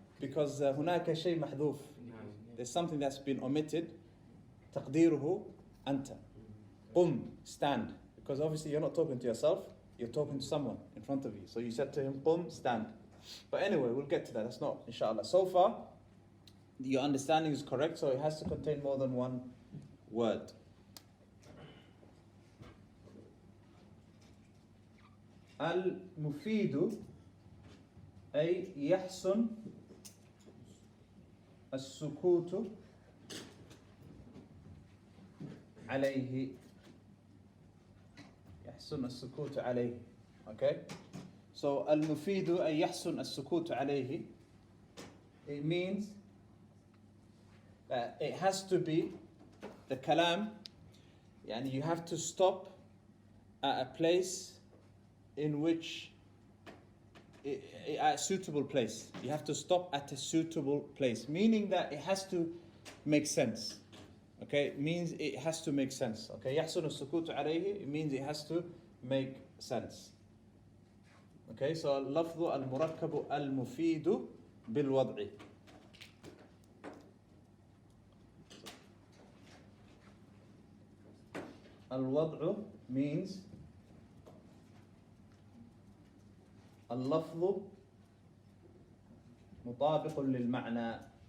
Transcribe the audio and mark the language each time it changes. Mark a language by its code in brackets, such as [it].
[en] Because [ar] هناك شيء محذوف. [en] There's something that's been omitted. [ar] تقديره أنت. قم, [en] stand. Because obviously you're not talking to yourself, you're talking to someone in front of you. So you said to him, [ar] قم, [en] stand. But anyway, we'll get to that. That's not, inshallah. So far, your understanding is correct, so it has to contain more than one word. [ar] المفيد أي يحسن السكوت عليه. يحسن السكوت عليه. Okay? So المفيد أي يحسن السكوت عليه. [en] It means that it has to be the kalam, yani you have to stop at a place in which a suitable place. You have to stop at a suitable place, meaning that it has to make sense. Okay, it means it has to make sense. Okay, [ar] يحسن السكوت عليه, [en] it means it has to make sense. [ar] Okay, so اللفظ المركب المفيد بالوضع. الوضع means اللفظ مطابق للمعنى.